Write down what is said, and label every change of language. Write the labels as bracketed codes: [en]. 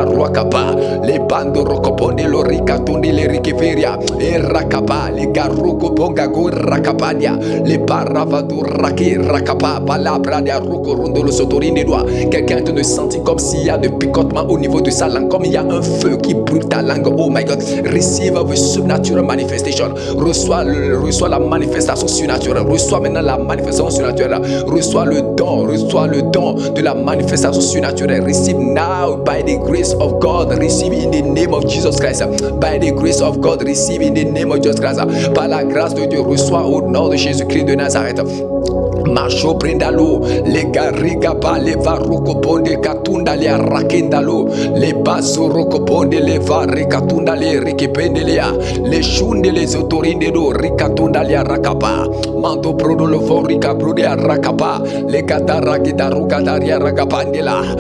[fr] la Ruakapa, les bando rokoponde lo rikatundi le rikiveria, et rakapa, les garuko bonga go rakapadia, les baravadu raki rakapa, palabra de ruko rondo le sotorine doigt. Quelqu'un te sentit comme s'il y a de picotement au niveau de sa langue, comme il y a un feu qui brûle ta langue. [en] Oh my God, receive the supernatural manifestation. [fr] Reçois la manifestation surnaturelle. Reçois maintenant la manifestation surnaturelle. Reçois le don de la manifestation surnaturelle. [en] Receive now by the grace of God. Receive in the name of Jesus Christ. By the grace of God, receive in the name of Jesus Christ. [fr] Par la grâce de Dieu, reçois au nom de Jésus-Christ de Nazareth. Marcho prendalo, le gariga ba le varuko bonde katunda le rakendalo, le baso roko bonde le varre katunda le rikipende le shunde les autorinde do rikatunda le rakapa, mando prodo lo vorika brode rakapa, le katara gidaruka daria rakapandela,